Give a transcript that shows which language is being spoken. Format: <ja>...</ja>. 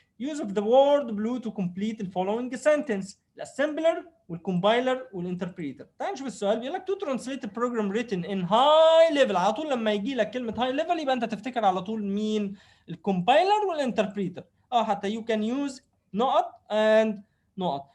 <en>use of the word blue to complete the following sentence.</en> <ar>الاسمبلر والكومبايلر والانتربريتر. تعال نشوف السؤال.</ar> <en>بيقول لك to translate a program written in high level.</en> <ar>على طول لما يجي لك كلمه high level يبقى انت تفتكر على طول مين؟ الكومبايلر والانتربريتر.</ar> <en>حتى you can use نقط and نقط.</en>